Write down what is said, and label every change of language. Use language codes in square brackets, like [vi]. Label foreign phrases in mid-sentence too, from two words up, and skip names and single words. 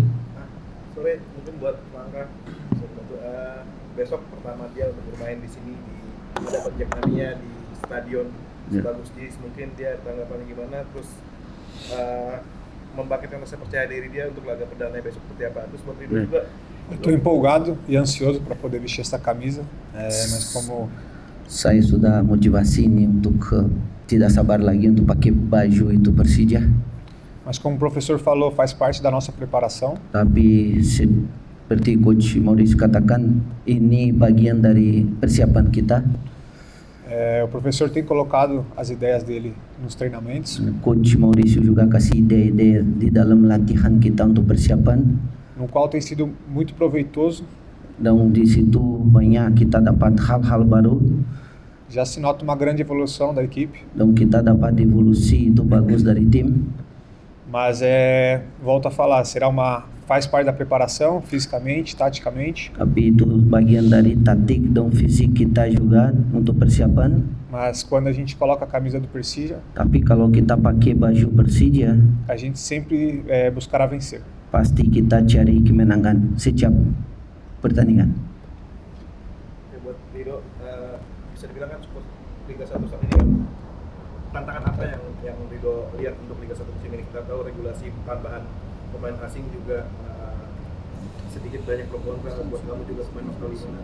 [id] Sore, mungkin buat Langkah, besok pertama dia untuk bermain di sini di hadapan Jackmania di stadion sebagus JIS, mungkin dia tanggapannya gimana, terus membangkitkan rasa percaya diri dia untuk laga perdana besok seperti apa. Terus buat Rido juga. [pt] Estou empolgado e ansioso para poder vestir essa camisa, mas como [id] Saya sudah motivasi ini untuk tidak sabar lagi untuk pakai baju itu Persija. [pt] o professor falou, faz parte da nossa preparação. [id] Tapi seperti Coach Maurício katakan, ini bagian dari persiapan kita. [pt] O professor tem colocado as ideias dele nos treinamentos. [id] Coach Maurício juga kasih ide-ide di dalam latihan kita untuk persiapan. [pt] No qual tem sido muito proveitoso. [id] Dan di situ banyak kita dapat hal-hal baru. [pt] Já se nota uma grande evolução da equipe. [id] Dan kita dapat evolusi itu bagus dari tim. [pt] Mas volto a falar, faz parte da preparação, fisicamente, taticamente. [id] Tapi itu bagian dari taktik dan fisik kita juga untuk persiapan. [pt] Mas quando a gente coloca a camisa do Persija, [id] Tapi kalau kita pakai baju Persija, [pt] a gente sempre buscará vencer. [id] pasti kita cari kemenangan setiap pertandingan. Ya, buat Rido, bisa dibilang kan support Liga 1 saat ini kan, tantangan apa yang Rido lihat untuk Liga 1 musim ini? Kita tahu regulasi tambahan pemain asing juga sedikit banyak pro kontra, buat kamu juga pemain Australia.